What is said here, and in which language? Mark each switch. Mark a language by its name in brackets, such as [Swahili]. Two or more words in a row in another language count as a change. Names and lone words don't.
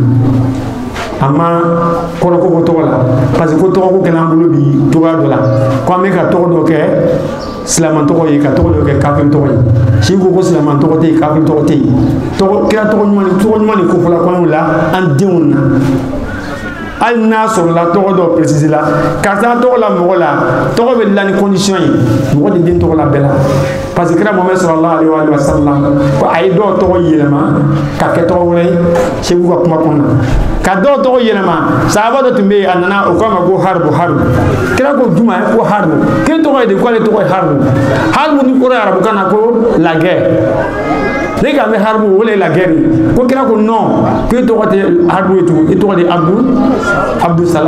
[Bambara] na a ma kɔrɔ ko tɔgɔ la [French] parce que [Bambara] ko tɔgɔ ko kɛla an bolo bi cogoya dɔ la ko an bɛ ka tɔgɔ dɔ kɛ silaman tɔgɔ ye ka tɔgɔ dɔ kɛ kafiri tɔgɔ ye si ko ko silaman tɔgɔ tɛ yen kafiri tɔgɔ tɛ yen kira tɔgɔ ɲuman de kofɔla kɔɲɔw la an denw na hali n'a sɔrɔla tɔgɔ dɔ précisé la karisa tɔgɔ la mɔgɔ la tɔgɔ bɛ dilan ni condition ye mɔgɔ tɛ den tɔgɔ la bɛɛ la [French] parce que [Bambara] kira Muhammad [Arabic] صلى الله عليه وسلم [Bambara] ko a ye dɔw tɔgɔ yɛlɛma ka kɛ tɔgɔ wɛrɛ ye segu ka kuma kɔnɔ ka dɔw tɔgɔ yɛlɛma sahaba dɔ tun bɛ yen a nana o k'a ma ko haribu kira ko juma ye ko haribu k'e tɔgɔ ye de k'ale tɔgɔ ye haribu ni kɔrɔ ye arabukan na ko [French] la guerre [Bambara] ne ka mɛ haribu o le [French] la guerre [Bambara] ko kira ko non k'e tɔgɔ tɛ haribu ye tugun e tɔgɔ de Abdou